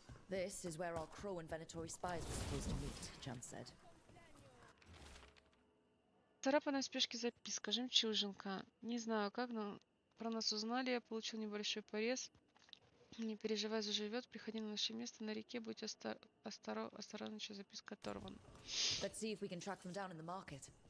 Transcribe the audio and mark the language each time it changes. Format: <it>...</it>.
<en>This is where our Crow and Venatori spies were supposed to meet, Chance said.</en> <ru>Царапанная в спешке записка. Жемчужинка. Не знаю как, но про нас узнали. Я получил небольшой порез. Не переживай, заживет. Приходи на наше место на реке. Будь осторожен, еще записка оторвана.</ru> <en>Let's see if we can track them down in the market.</en>